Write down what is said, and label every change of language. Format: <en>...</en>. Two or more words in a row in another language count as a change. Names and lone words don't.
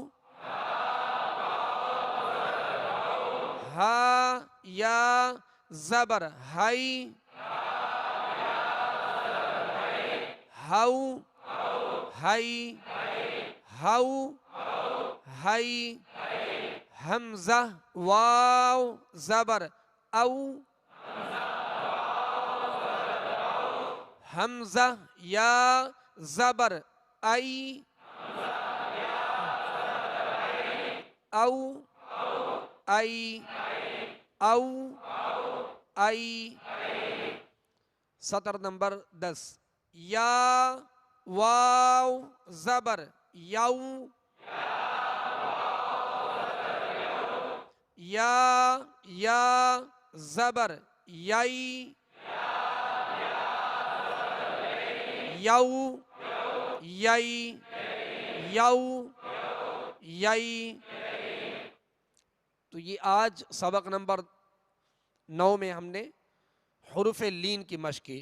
<ur>ہا یا زبر ہائی ہاؤ ہائی ہاؤ ہائی حمزہ واو زبر او حمزہ یا زبر ائی او ائی او ائی سطر نمبر 10 یا واو زبر یو یا زبر یئی یو یئی یو یئی تو یہ آج سبق نمبر 9 میں ہم نے حروف لین کی مشق کی.</ur>